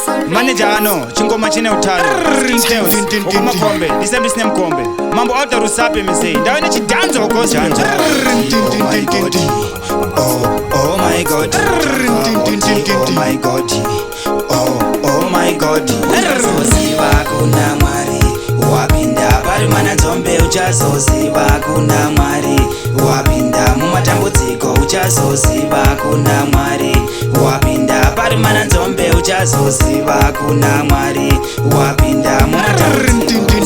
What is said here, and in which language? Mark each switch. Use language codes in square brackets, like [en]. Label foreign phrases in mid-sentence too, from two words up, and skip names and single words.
[sn] manager ano chingoma chine utano ukumakombe ndisembi sine mkombe mambo auta rusape misei ndawe nechidanzo gospel [en] oh my god oh my god oh my god [sn] uchazoziva kuna Mwari wapinda pari mwana nzombe uchazoziva kuna Mwari wapinda mumatambudziko uchazoziva kuna Mwari wapinda pari mwana nzombe uchazoziva kuna Mwari wapinda mumatambudziko